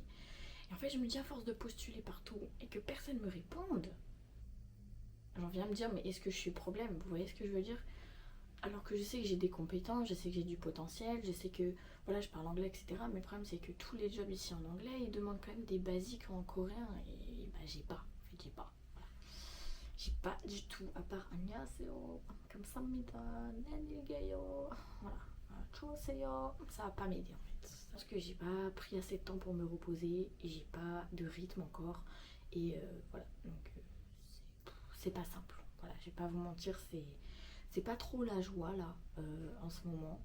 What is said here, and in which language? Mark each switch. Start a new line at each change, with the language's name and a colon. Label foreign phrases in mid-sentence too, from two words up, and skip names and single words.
French: Et en fait je me dis à force de postuler partout et que personne me réponde, j'en viens à me dire mais est-ce que je suis le problème, vous voyez ce que je veux dire? Alors que je sais que j'ai des compétences, je sais que j'ai du potentiel, je sais que voilà je parle anglais etc. Mais le problème c'est que tous les jobs ici en anglais ils demandent quand même des basiques en coréen et bah j'ai pas, en fait j'ai pas. Voilà. J'ai pas du tout, à part
Korean: 안녕하세요, 감사합니다, 안녕히계세요,
French: voilà, 좋으세요, ça va pas m'aider en fait. Parce que j'ai pas pris assez de temps pour me reposer et j'ai pas de rythme encore et voilà, donc c'est pas simple. Voilà, je vais pas vous mentir, c'est pas trop la joie là en ce moment.